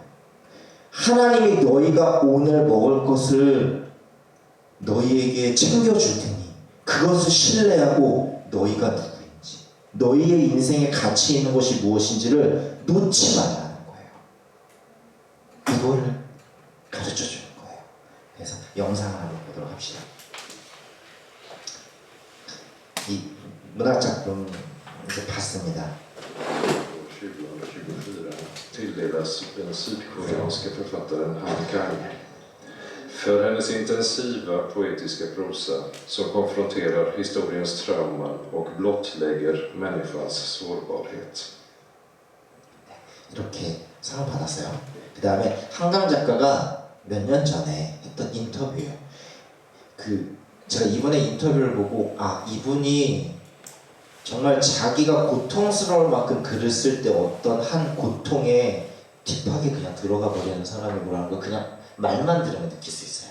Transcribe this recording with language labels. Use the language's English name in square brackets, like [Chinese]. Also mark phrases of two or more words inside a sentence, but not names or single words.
[Korean] 하나님이 너희가 오늘 먹을 것을 너희에게 챙겨줄 테니 그것을 신뢰하고 너희가 누구인지, 너희의 인생에 가치 있는 것이 무엇인지를 놓지 말라는 거예요. 이거를 가르쳐주는 거예요. 그래서 영상을 한번 보도록 합시다. 이 문학작품 이제 봤습니다. [Swedish] 2024 tilldelas den sydkoreanska författaren Han Kang för hennes intensiva poetiska prosa som konfronterar historiens trauman och blottlägger människans sårbarhet. [Korean] 이렇게 상을 받았어요. 그 다음에 한강 작가가 몇 년 전에 했던 인터뷰예요. 제가 이번에 인터뷰를 보고 이분이 정말 자기가 고통스러울 만큼 글을 쓸 때 어떤 한 고통에 딥하게 그냥 들어가 버리는 사람이구라는 걸 그냥 말만 들으면 느낄 수 있어요.